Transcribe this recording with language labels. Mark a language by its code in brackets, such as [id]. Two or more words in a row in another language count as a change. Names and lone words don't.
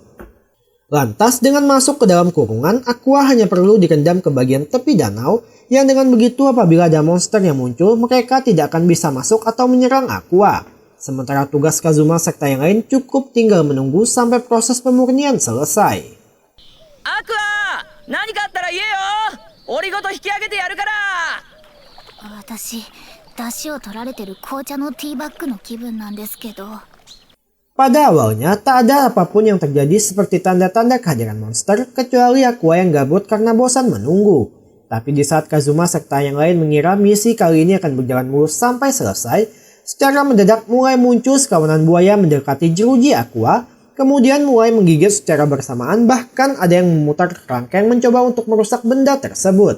[id] Lantas, dengan masuk ke dalam kurungan, Aqua hanya perlu direndam ke bagian tepi danau, yang dengan begitu apabila ada monster yang muncul, mereka tidak akan bisa masuk atau menyerang Aqua. Sementara tugas Kazuma serta yang lain cukup tinggal menunggu sampai proses pemurnian selesai. [ja] Aqua! 何かあったら言えよ! 檻ごと引き上げてやるから! 私、出汁を取られてる紅茶のティーバッグの気分なんですけど。 [id] Pada awalnya, tak ada apapun yang terjadi seperti tanda-tanda kehadiran monster, kecuali Aqua yang gabut karena bosan menunggu. Tapi di saat Kazuma serta yang lain mengira misi kali ini akan berjalan mulus sampai selesai, secara mendadak mulai muncul sekawanan buaya mendekati jeruji Aqua, kemudian mulai menggigit secara bersamaan, bahkan ada yang memutar kerangkeng mencoba untuk merusak benda tersebut.